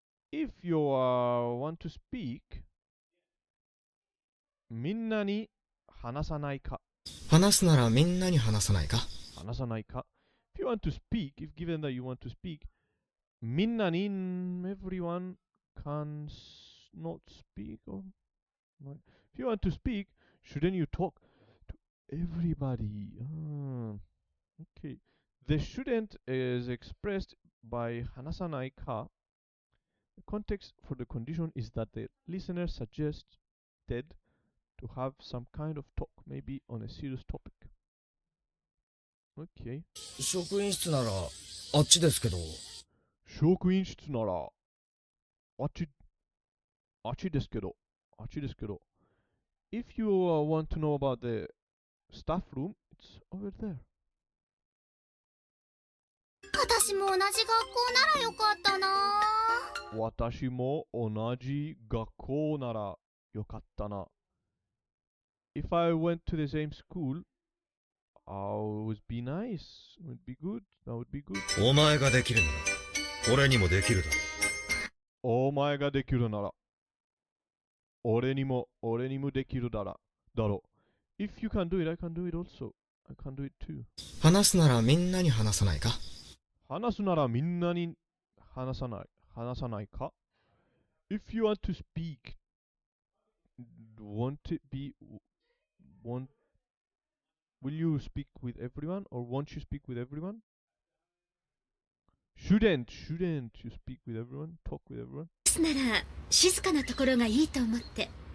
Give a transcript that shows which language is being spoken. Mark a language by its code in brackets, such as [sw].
[en] If you want to speak, [ja] みんなに話さないか。話すならみんなに話さないか。話さないか。 [en] If you want to speak, if given that you want to speak, みんなに everyone can not speak. If you want to speak, shouldn't you talk to everybody? Okay. The shouldn't is expressed by 話さないか. The context for the condition is that the listener suggested to have some kind of talk, maybe on a serious topic. Okay. [ja] 職員室ならあっちですけど。職員室ならあっちですけど。 [en] If you want to know about the staff room, it's over there. [ja] 私も同じ学校ならよかったな。私も同じ学校ならよかったな。 [en] If I went to the same school, it would be nice. It would be good. That would be good. [ja] お前ができるなら俺にもできるだろお前ができるなら、俺にもできるだろう。 [en] If you can do it, I can do it also. I can do it too. [ja] 話すならみんなに話さないか？話すならみんなに話さないか？ [en] If you want to speak, won't it be, won't, will you speak with everyone or won't you speak with everyone? Shouldn't you speak with everyone? Talk with everyone? [ja] なら静かなところがいいと思って。